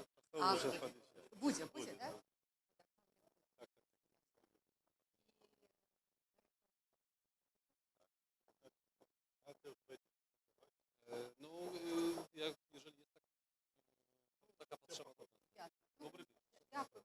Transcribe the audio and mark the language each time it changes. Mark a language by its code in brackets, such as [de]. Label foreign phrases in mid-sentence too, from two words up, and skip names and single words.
[ru] Будет, да? Ну, я, [pl] jeżeli jest taka potrzeba, to dobry dzień. [uk] Дякую.